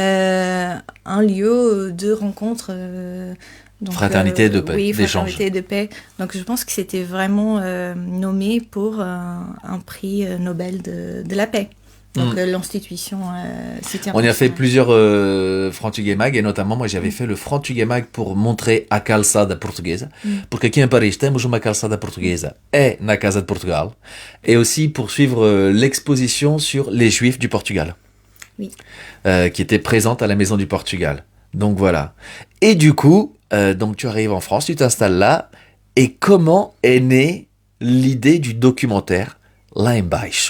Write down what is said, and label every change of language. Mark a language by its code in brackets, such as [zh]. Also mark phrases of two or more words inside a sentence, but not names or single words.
[fr] un lieu de rencontre. Donc, Fraternité de paix, oui, d'échange. fraternité de paix. Donc je pense que c'était vraiment nommé pour un prix Nobel de la paix. Donc l'institution c'était On y a fait plusieurs Frantuguemag, et notamment moi j'avais fait le Frantuguemag pour montrer [pt] a calçada portuguesa, porque aqui em Paris temos uma calçada portuguesa na Casa de Portugal, [fr] et aussi pour suivre l'exposition sur les Juifs du Portugal, Oui. Qui était présente à la Maison du Portugal. Donc voilà. Et du coup, donc tu arrives en France, tu t'installes là, et comment est née l'idée du documentaire Lá Embaixo?